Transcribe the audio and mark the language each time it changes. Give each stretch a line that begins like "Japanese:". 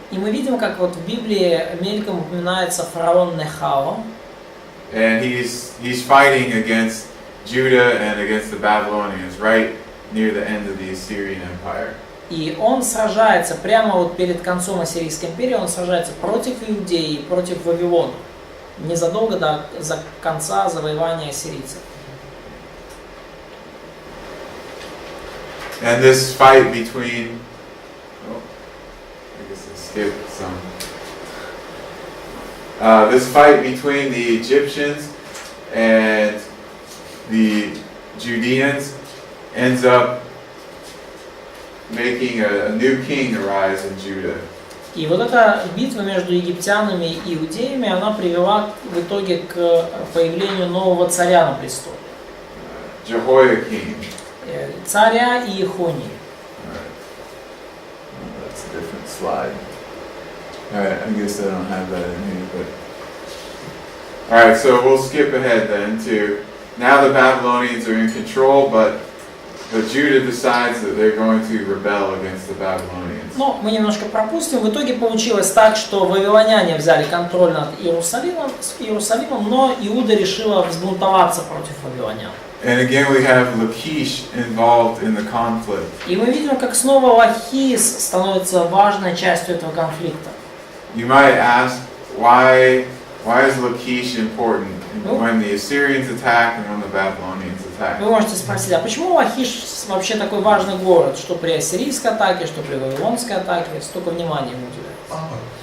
Russian: И мы видим, как вот в Библии мельком упоминается фараон Нехао.
English: And he's fighting against Judah and against the Babylonians right near the end of the Assyrian Empire.
Russian: И он сражается прямо вот перед концом Ассирийской империи, он сражается против Иудеи и против Вавилона, незадолго до конца завоевания ассирийцев.
English: And this fight between, I guess I skipped some. This fight between the Egyptians and the Judeans ends up making a new king arise in Judah.
Russian: И вот эта битва между египтянами и иудеями, она привела в итоге к появлению нового царя на престоле.
English: Jehoiakim.
Russian: Царя Иехонии.
English: That's a different slide. Alright, I guess I don't have that in here, but... Alright, so we'll skip ahead then to... Now the Babylonians are in control, but Judah decides that they're going to rebel against the Babylonians.
Russian: Но мы немножко пропустим. В итоге получилось так, что вавилоняне взяли контроль над Иерусалимом, но Иуда решила взбунтоваться против вавилонян.
English: And again we have Lachish involved in the conflict.
Russian: И мы видим, как снова Лахис становится важной частью этого конфликта.
English: You might ask, why is Lachish important when the Assyrians attack and when the Babylonians attack?
Russian: Вы можете спросить, а почему Лахиш вообще такой важный город, что при ассирийской атаке, что при вавилонской атаке, столько внимания ему уделяется?